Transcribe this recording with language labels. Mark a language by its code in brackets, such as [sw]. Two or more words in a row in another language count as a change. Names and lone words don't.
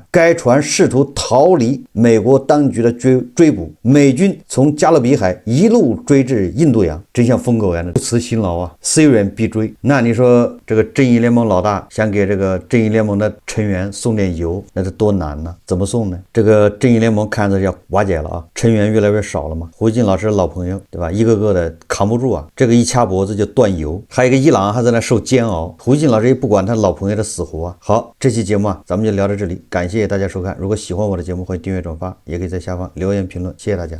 [zh] 該船試圖逃離美國當局的追捕，美軍從加勒比海一路追至印度洋，真像瘋狗一樣的，不辭辛勞啊，雖遠必追。那你說這個正義聯盟老大想給這個正義聯盟的成員送點油，那是多難呢？怎麼送呢？這個正義聯盟看着要瓦解了啊，成員越來越少了嘛。胡錦老師的老朋友對吧？一個個的扛不住啊，這個一掐脖子就斷油。還有一個伊朗還在那受煎熬，胡錦老師也不管他老朋友的死活啊。好，這期節目啊，咱們就聊到這裡，感謝大家收看。如果喜歡我的節目，歡迎訂閱轉發，也可以在下方留言評論，謝謝大家。